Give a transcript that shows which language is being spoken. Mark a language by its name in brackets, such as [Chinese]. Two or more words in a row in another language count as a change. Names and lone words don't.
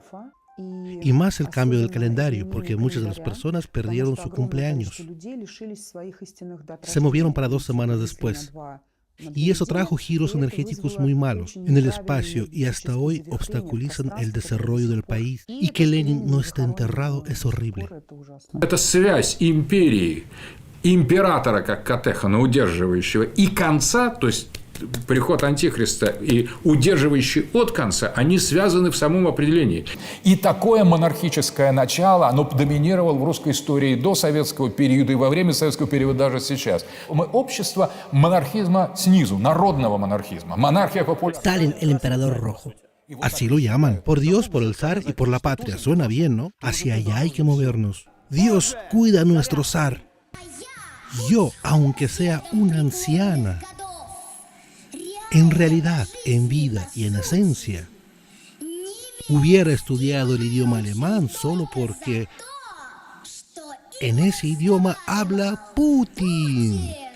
[Spanish] Y más el cambio del calendario, porque muchas de las personas perdieron su cumpleaños. Se movieron para 2 semanas después. Y eso trajo giros energéticos muy malos en el espacio y hasta hoy obstaculizan el desarrollo del país. Y que Lenin no esté enterrado es horrible. [Russian] Это связь империи, императора как Катехана, удерживающего, и конца, то есть приход Антихриста и удерживающий от конца, они связаны в самом определении. И такое монархическое начало, оно доминировало в русской истории до советского периода и во время советского периода даже сейчас. Мы общество монархизма снизу, народного монархизма. Монархия по полю. [Spanish] Stalin, el emperador rojo. Así lo llaman. Por Dios, por el zar y por la patria. Suena bien, ¿no? Hacia allá hay que movernos. Dios cuida a nuestro zar. Yo, aunque sea una anciana, en realidad, en vida y en esencia, hubiera estudiado el idioma alemán solo porque en ese idioma habla Putin.